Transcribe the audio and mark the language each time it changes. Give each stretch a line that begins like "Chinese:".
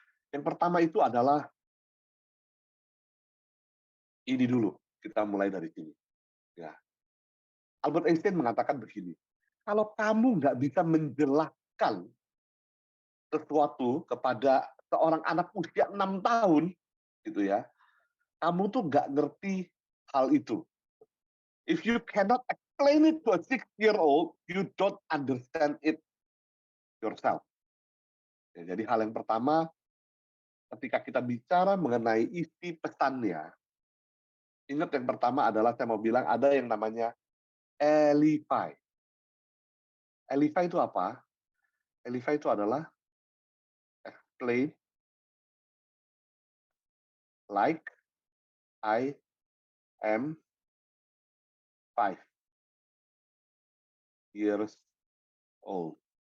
Indonesian: Yang pertama itu adalah ini dulu, kita mulai dari sini. Ya. Albert Einstein mengatakan begini, kalau kamu nggak bisa menjelaskan sesuatu kepada seorang anak usia 6 tahun, gitu ya, kamu tuh nggak ngerti hal itu.
English: If you cannot explain it to a 6-year-old, you don't understand it yourself.
Indonesian: Ya, jadi hal yang pertama, ketika kita bicara mengenai isi pesannya, ingat yang pertama adalah saya mau bilang ada yang namanya Elify. Elify itu apa? Elify itu adalah explain like I am 5 years old.